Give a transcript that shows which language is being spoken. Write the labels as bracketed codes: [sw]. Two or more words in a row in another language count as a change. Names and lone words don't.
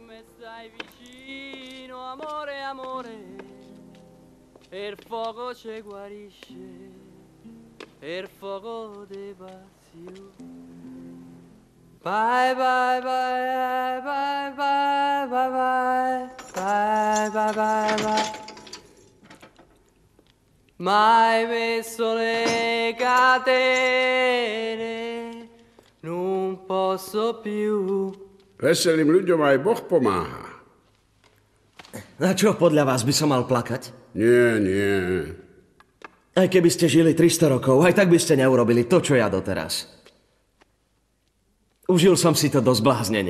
[en] Bye, bye, bye, bye, bye, bye, bye, bye, bye, bye, bye. [it] Mai messo le catene, non posso più. [sk] Veselým ľuďom aj Boh pomáha. Na čo podľa vás by som mal plakať? Nie. Aj keby ste žili 300 rokov, aj tak by ste neurobili to, čo ja doteraz. Užil som si to do zbláznenia.